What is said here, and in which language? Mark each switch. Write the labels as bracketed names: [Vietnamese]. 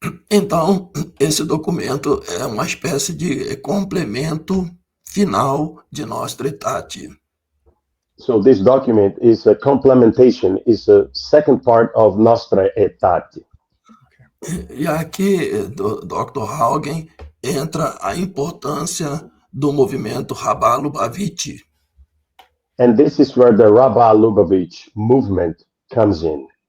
[Portuguese] Então, esse documento é uma espécie de complemento final de Nostra Aetate. [English] So this document is a complementation, is a second part of Nostra Aetate. [Portuguese] E aqui, Dr. Haugen, entra a importância do movimento Rabá Lubavitch. [English] And this is where the Rabbi Lubavitch movement comes in.